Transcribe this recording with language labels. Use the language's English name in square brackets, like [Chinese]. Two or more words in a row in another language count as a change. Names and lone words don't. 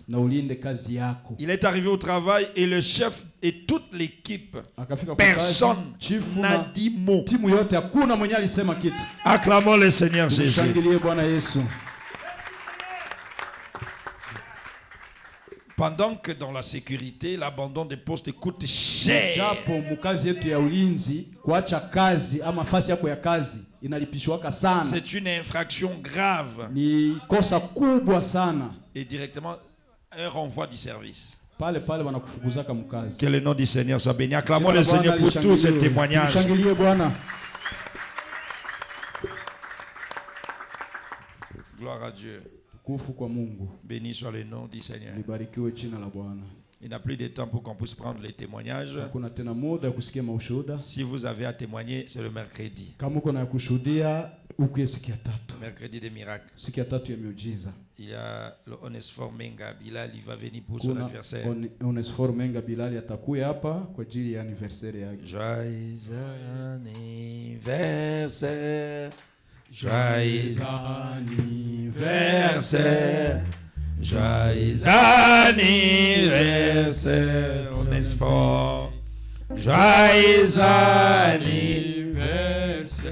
[French] Il est arrivé au travail et le chef et toute l'équipe, personne n'a dit mot. Acclamons le Seigneur Jésus. Pendant que dans la sécurité, l'abandon des postes coûte cher. [Swahili] Japo mukazi yetu ya ulinzi kuacha kazi ama fasi yako ya kazi inalipishwaka sana. [French] C'est une infraction grave. [Swahili] Ni kosa kubwa sana. [French] Et directement un renvoi du service. [Swahili] Pale pale wanakufukuzaka mukazi. [French] Que le nom du Seigneur soit béni. Acclamons le Seigneur pour tous ces témoignages. [Swahili] Shangilie Bwana. [French] Gloire à Dieu. Béni soit le nom du Seigneur. Il n'y a plus de temps pour qu'on puisse prendre les témoignages. Si vous avez à témoigner, c'est le mercredi. Mercredi des miracles. Il y a le Onesphore Menga Bilal, il va venir pour son anniversaire. [Swahili] Onesphore Menga Bilal atakuya hapa kwa ajili ya anniversaire yake. [French] Joyeux anniversaire. Joyeux anniversaire, joyeux anniversaire, Onesphore. Joyeux anniversaire.